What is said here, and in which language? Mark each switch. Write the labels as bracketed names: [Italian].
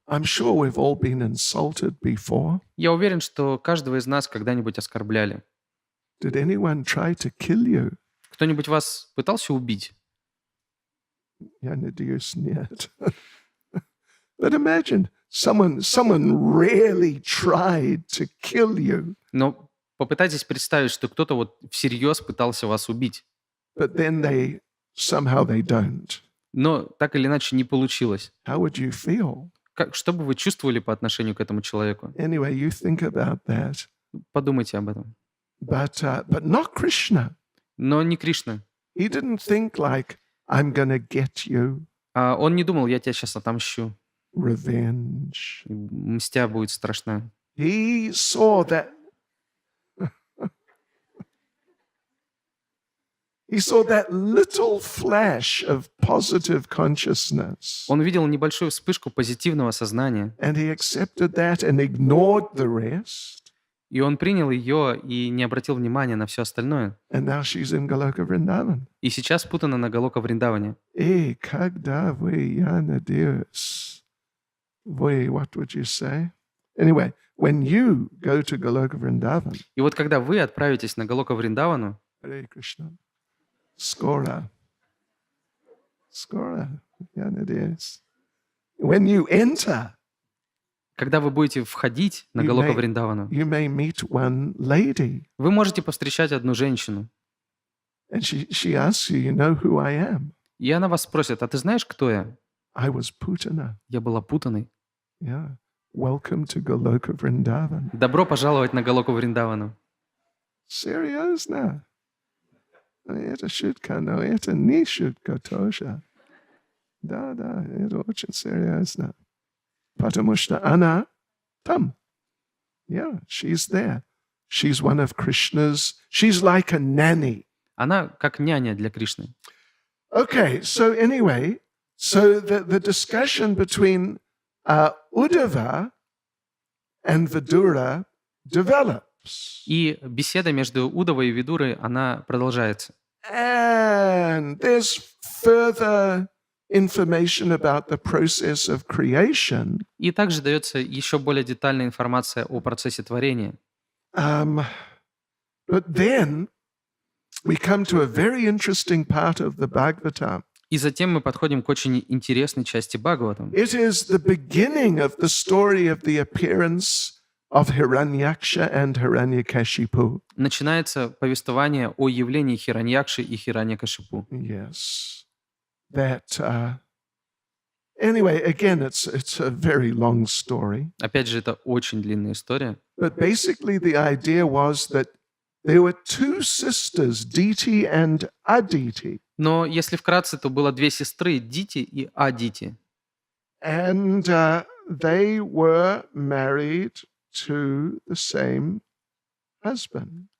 [English] I'm sure we've all been insulted before. [Russian] Я уверен, что каждого из нас когда-нибудь оскорбляли. [English] Did anyone try to kill you? [Russian] Кто-нибудь вас пытался убить? Я надеюсь, нет. [English] But imagine someone really tried to kill you. [Russian] Но попытайтесь представить, что кто-то вот всерьез пытался вас убить. [English] But then somehow they don't. [Russian] Но так или иначе не получилось. [English] How would you feel? [Russian] Что бы вы чувствовали по отношению к этому человеку? [English] Anyway, you think about that. [Russian] Подумайте об этом. [English] But not Krishna. [Russian] Но не Кришна. [English] He didn't think like, I'm gonna get you. [Russian] Он не думал, я тебя сейчас отомщу. [English] revenge. [Russian] И мстя будет страшна. [English] He saw that little flash of positive consciousness. [Russian] Он видел небольшую вспышку позитивного сознания, [English] And he accepted that and ignored the rest. [Russian] и он принял ее и не обратил внимания на все остальное. [English] And now she's in Goloka Vrindavan. [Russian] И сейчас путана на Галока Вриндаване. Когда вы, я надеюсь, вы, [English] what would you say? Anyway, when you go to Goloka Vrindavan, [Russian] И вот когда вы отправитесь на Галока Вриндавану, Hare Krishna, Skora, я надеюсь. [English] When you enter, [Russian] когда вы будете входить на [English] You [Russian] Галока [English] may- [Russian] Вриндавану, [English] you may meet one lady, [Russian] вы можете повстречать одну женщину, [English] and she asks you, you know who I am? [Russian] и она вас спросит: а ты знаешь, кто я? [English] I was Putana. [Russian] Я была путаной. [English] Yeah. Welcome to Goloka Vrindavan. [Russian] Добро пожаловать на Галоку Вриндавану. Серьезно? Это шутка, но это не шутка тоже. Да, это очень серьезно. Потому что она там. [English] Yeah, she's there. She's one of Krishna's. She's like a nanny. [Russian] Она как няня для Кришны. [English] Okay, so anyway, so the discussion between Uddhava and Vidura develops. [Russian] И беседа между Удовой и Видурой, она продолжается. [English] And there's further information about the process of creation. [Russian] И также дается еще более детальная информация о процессе творения. [English] But then we come to a very interesting part of the Bhagavatam. [Russian] И затем мы подходим к очень интересной части Бхагаватам. [English] It is the beginning of the story of the appearance of Hiranyaksha and Hiranyakashipu. [Russian] Начинается повествование о явлении Хираньякши и Хираньякашипу. [English] Yes. That, anyway, again, it's a very long story. [Russian] Опять же, это очень длинная история. [English] But basically the idea was that there were two sisters, Diti and Aditi. [Russian] Но если вкратце, то было две сестры, Дити и Адити. [English] And they were married to the same husband.